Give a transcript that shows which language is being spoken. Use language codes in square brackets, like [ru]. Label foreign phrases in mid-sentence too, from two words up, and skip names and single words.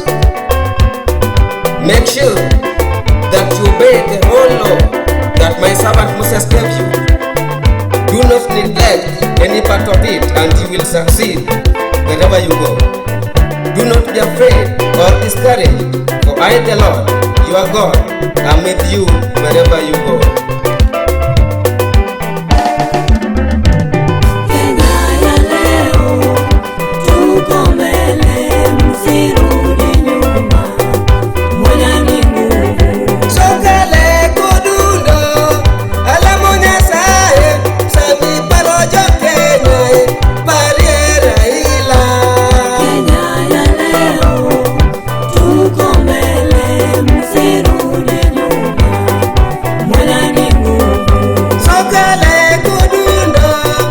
[en] Make sure that you obey the whole law that my servant Moses gave you. Do not neglect any part of it, and you will succeed wherever you go. Do not be afraid or discouraged, for I, the Lord, your God, am with you wherever you go. [sw] Kenya ya leo, tuko mbele, msirudi nyuma, moja ni nguvu. [luo] Soka le Kodundo, alamo Nyasaye, sami parojo Kenya, parie Raila. [sw] Kenya ya leo, tuko mbele, msirudi nyuma, moja ni nguvu. [luo] Soka le Kodundo,